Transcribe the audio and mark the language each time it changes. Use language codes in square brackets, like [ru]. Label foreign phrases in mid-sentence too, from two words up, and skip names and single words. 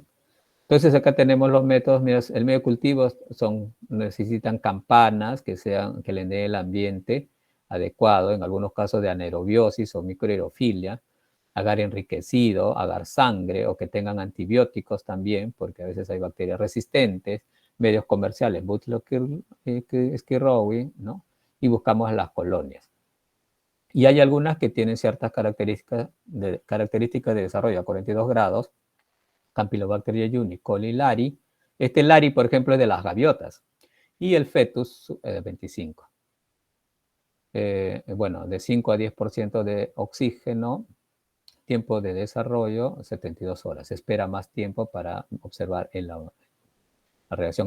[es] Entonces acá tenemos los métodos, mira, el medio de cultivo necesitan campanas que le den el ambiente adecuado, en algunos casos de anaerobiosis o microaerofilia, agar enriquecido, agar sangre o que tengan antibióticos también, porque a veces hay bacterias resistentes, medios comerciales, Butylosquirrowi, ¿no? Y buscamos las colonias. Y hay algunas que tienen ciertas características de desarrollo a 42 grados, Campylobacter jejuni, coli, lari. Este lari, por ejemplo, es de las gaviotas. Y el fetus, 25. Bueno, de 5 a 10% de oxígeno, tiempo de desarrollo, 72 horas. Se espera más tiempo para observar el la reacción.